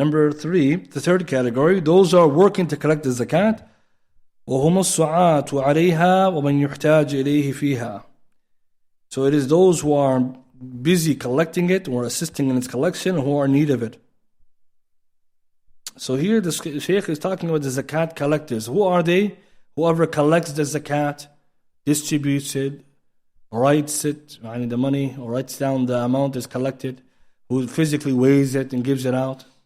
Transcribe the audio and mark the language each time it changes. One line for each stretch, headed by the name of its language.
English: Number 3, the third category, those who are working to collect the zakat.
Arabic: وهم السعاة عليها ومن يحتاج إليه فيها.
English: So it is those who are busy collecting it or assisting in its collection who are in need of it. So here the Shaykh is talking about the zakat collectors. Who are they? Whoever collects the zakat, distributes it, writes it, the money, or writes down the amount is collected, who physically weighs it and gives it out.